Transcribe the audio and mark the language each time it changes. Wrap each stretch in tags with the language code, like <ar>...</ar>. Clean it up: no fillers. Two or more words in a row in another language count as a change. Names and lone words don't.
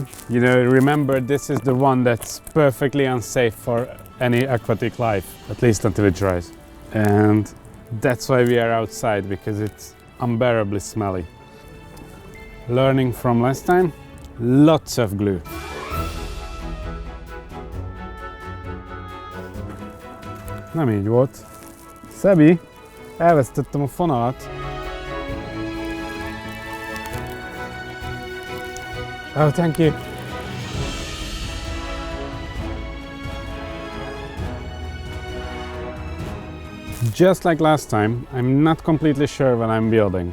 <en>You know, remember, this is the one that's perfectly unsafe for any aquatic life, at least until it dries. And that's why we are outside, because it's unbearably smelly. Learning from last time, lots of glue.</en> <hu>Nem így volt. Szabi, elvesztettem a fonalat.</hu> <en>Oh, thank you. Just like last time, I'm not completely sure what I'm building.</en>